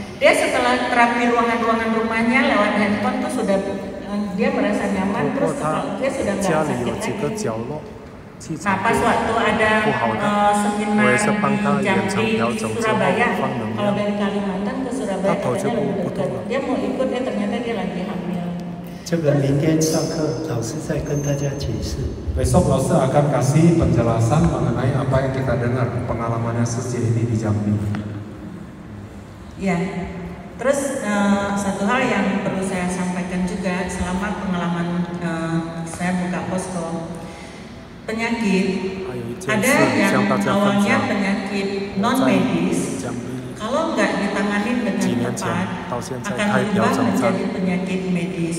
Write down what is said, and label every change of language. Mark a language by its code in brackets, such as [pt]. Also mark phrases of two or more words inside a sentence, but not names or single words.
[id] Dia setelah terapi ruangan-ruangan rumahnya lewat handphone tuh sudah dia merasa nyaman, terus dia sudah nggak sakit lagi. Nah pas waktu ada seminar di Jambi, Surabaya, kalau dari Kalimantan ke Surabaya katanya lebih dekat. Dia mau ikut, ternyata dia lagi hamil. [zh] 这个明天上课，老师再跟大家解释。 [id] Besok Laus akan kasih penjelasan mengenai apa yang kita dengar pengalamannya Suci ini di Jambi. Ya, terus satu hal yang perlu saya sampaikan juga selama pengalaman saya buka posko. Penyakit ada yang awalnya penyakit non medis, kalau nggak ditangani dengan tepat akan berubah menjadi penyakit medis.